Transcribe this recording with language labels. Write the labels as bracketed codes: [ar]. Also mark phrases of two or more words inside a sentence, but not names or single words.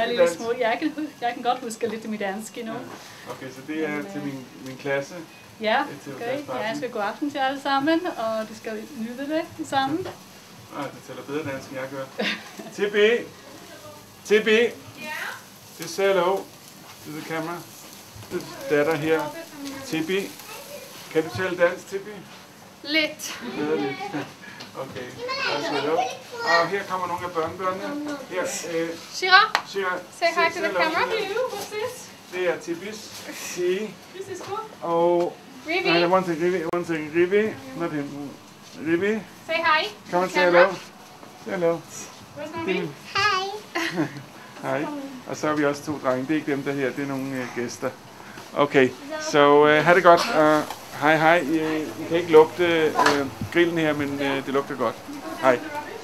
[da] en lille smule. Jeg kan godt huske lidt af mit dansk endnu. Ja. Okay, så det er til min klasse. Ja, okay. Jeg skal gå aften til alle sammen, og de skal nyde det sammen. Det taler bedre dansk, end jeg gør. TB. Ja? [en] Just say hello to the camera. [da] Det er datter her. TB. Kan du tale dansk, TB? Lidt. Lidt. Okay. Altså, og her kommer nogle af børnebørnene. Her, [en] Shira, Shira, say hi to the camera. What's this? [da] Det er Tibis. [en] This is cool. [da] Og Rivi, [en] one thing, Rivi, not him. Rivi, say hi. come and to say the camera. hello. Say hello. Where's mommy? [da] Hej. Og så har vi også 2 drenge. Det er ikke dem der her, det er nogle gæster. Okay, så have det godt. Hej. I kan ikke lugte grillen her, men det lugter godt. Hej.